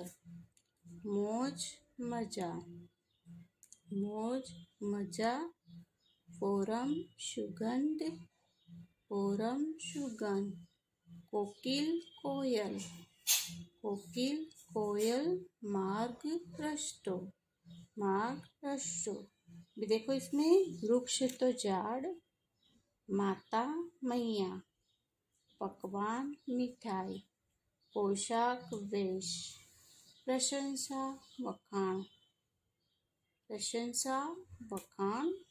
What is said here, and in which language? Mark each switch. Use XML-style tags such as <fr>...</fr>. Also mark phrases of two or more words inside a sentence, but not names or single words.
<hi>मौज मजा, मौज मजा। फोरम सुगंध, फोरम सुगंध। कोकिल कोयल, कोकिल कोयल। मार्ग रस्तो, मार्ग रस्तो। भी देखो इसमें वृक्ष तो झाड़, माता मैया, पकवान मिठाई, पोशाक वेश, प्रशंसा वखाण, प्रशंसा वखाण।</hi>